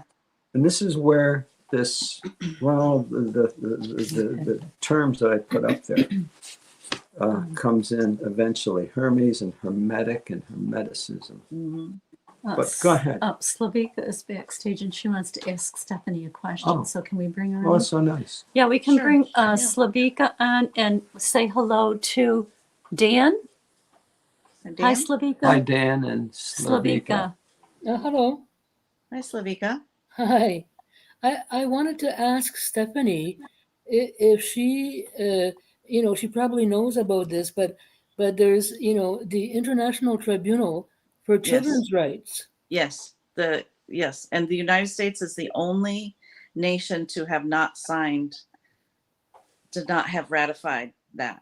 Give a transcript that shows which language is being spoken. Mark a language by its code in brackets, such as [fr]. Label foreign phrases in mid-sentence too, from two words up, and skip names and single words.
[en] And this is where this, the terms that I put up there comes in eventually. Hermes and Hermetic and Hermeticism. But go ahead. Slavika is backstage and she wants to ask Stephanie a question. So can we bring her in? Oh, that's so nice. Yeah, we can bring Slavika on and say hello to Dan. Hi, Slavika. Hi, Dan and Slavika. Hello. Hi, Slavika. Hi. I wanted to ask Stephanie if she, she probably knows about this, but there's, the International Tribunal for Children's Rights. Yes. And the United States is the only nation to have not have ratified that.